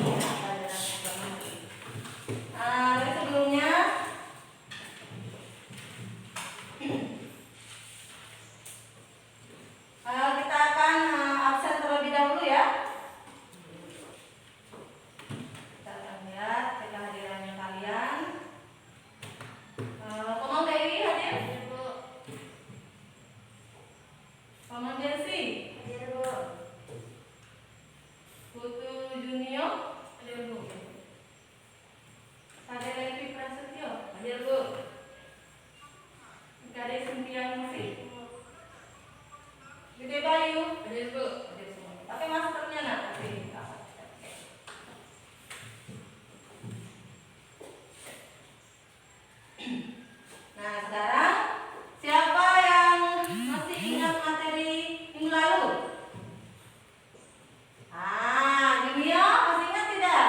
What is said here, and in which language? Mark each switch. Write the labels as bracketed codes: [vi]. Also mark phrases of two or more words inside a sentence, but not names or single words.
[id] Tapi sebelumnya kita akan absen terlebih dahulu ya. Kita akan lihat kehadirannya kalian. Komang Dewi hadir? Komang Delsi? Hadir Bu. Putu Junior? Hadir Bu. Kade Levi Prasetyo? Hadir Bu. Kade Cynthia Musik? Gede Bayu? Hadir Bu. Hadir semua. Pakai maskernya nak? Nah sekarang siapa yang masih ingat materi minggu lalu? Junior masih ingat tidak?